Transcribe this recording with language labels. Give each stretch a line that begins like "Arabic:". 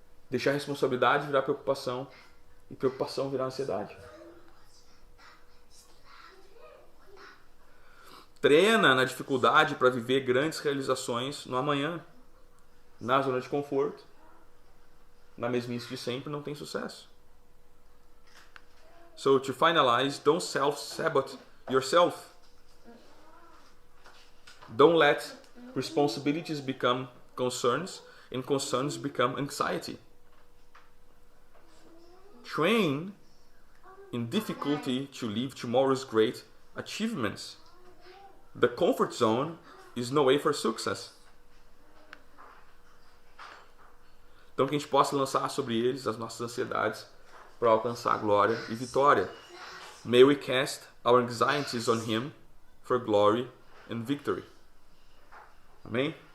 Portuguese: Deixar a responsabilidade virar preocupação e preocupação virar ansiedade. Treina na dificuldade para viver grandes realizações no amanhã. Na zona de conforto, na mesmice de sempre, não tem sucesso.
English: So, to finalize, don't self-sabote yourself. Don't let responsibilities become concerns and concerns become anxiety. Train in difficulty to live tomorrow's great achievements. The comfort zone is no way for success.
Portuguese: Então que a gente possa lançar sobre eles as nossas ansiedades para alcançar glória e vitória.
English: May we cast our anxieties on him for glory and victory. Amém?